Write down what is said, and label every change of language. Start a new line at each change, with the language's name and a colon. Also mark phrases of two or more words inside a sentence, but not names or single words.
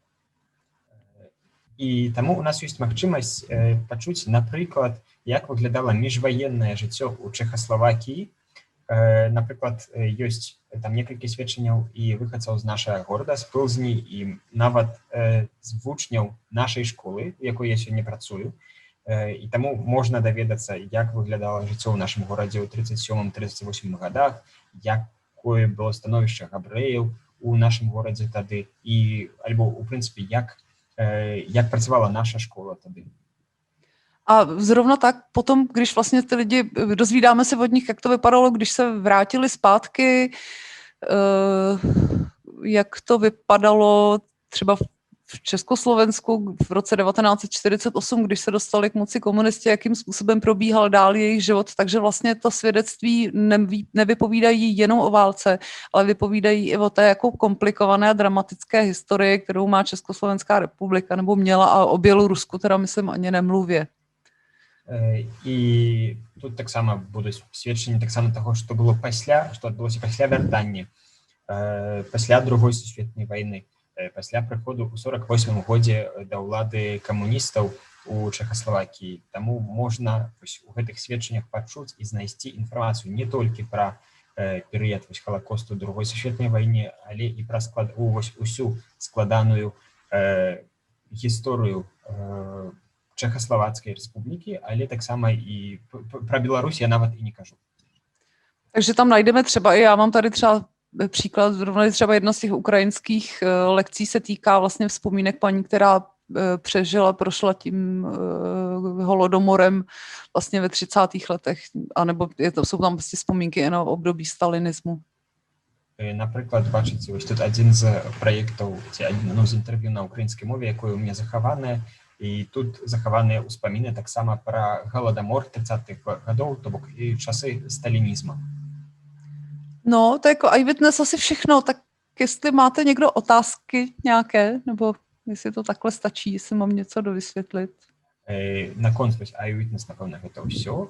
Belarusian: І таму у нас ёсць магчымасць пачуць, напрыклад, як выглядала міжваеннае жыццё ў Чэхаславакіі. Напрыклад, ёсць там некалькі сведчанняў і выхадцаў з нашага горада, з Плзні, і нават з вучняў нашай школы, у якой я сёння працую. І таму можна даведацца, як выглядала жыццё ў нашым горадзе ў 37-38 гадах, якое было становішча габрэяў у нашым горадзе тады, і альбо, у прынцыпе,
Czech: jak pracovala naša škola tady. A zrovna tak potom, když vlastně ty lidi, dozvídáme se od nich, jak to vypadalo, když se vrátili zpátky, jak to vypadalo třeba v Československu v roce 1948, když se dostali k moci komunisti, jakým způsobem probíhal dál jejich život, takže vlastně to svědectví nevypovídají jenom o válce, ale vypovídají i o té jako komplikované a dramatické historii, kterou má Československá republika nebo měla, a o Bělorusku teda myslím ani nemluvě.
Belarusian: І тут таксама будуць сведчанні таксама таго, што было пасля, што адбылося пасля вяртання, пасля другой сусветнай вайны, пасля прыходу ў 48 годзе да ўлады камуністаў у Чэхаславакіі. Таму можна у гэтых сведчаннях пачуць і знайсці інфармацыю не толькі пра перыяд Халакосту другой сусветнай вайне, але і пра усю складаную гісторыю Чэхаславацкай рэспублікі, але таксама і пра Беларусь я нават і не кажу.
Czech: Takže tam najdeme třeba, i já mám tady třeba příklad, zrovna třeba jedna z těch ukrajinských lekcí se týká vlastně vzpomínek paní, která přežila, prošla tím holodomorem vlastně ve 30. letech, anebo jsou tam prostě vzpomínky jen o období stalinismu.
Ukrainian: Наприклад, бачите, ось тут один з проєктів, з інтерв'ю на українській мові, якою у мене заховане, і тут заховані успоміни так само про голодомор 30-х годів, тобто і часи сталінізму.
Czech: No, to jako eyewitness asi všechno, tak jestli máte někdo otázky nějaké, nebo jestli to takhle stačí, jestli mám něco dovysvětlit.
Belarusian: Наконт eyewitness, напевно, гэта ўсё.